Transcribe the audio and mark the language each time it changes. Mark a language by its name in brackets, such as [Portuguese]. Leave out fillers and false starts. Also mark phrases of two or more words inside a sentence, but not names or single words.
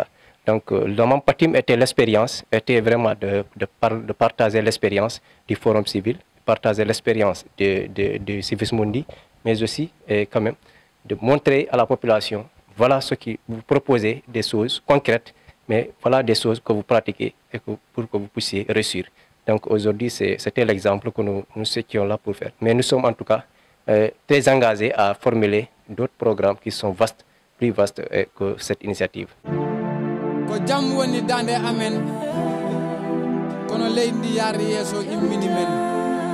[French] Donc le Mampatim était l'expérience, était vraiment de partager l'expérience du Forum Civil, partager l'expérience de Civis Mundi, mais aussi quand même de montrer à la population, voilà ce qui vous proposez, des choses concrètes, mais voilà des choses que vous pratiquez et pour que vous puissiez réussir. Donc aujourd'hui, c'était l'exemple que nous étions là pour faire. Mais nous sommes en tout cas très engagés à formuler d'autres programmes qui sont vastes, plus vastes que cette initiative. [Fula] jam woni dande amen kono leydi ndi yaari yeeso immini men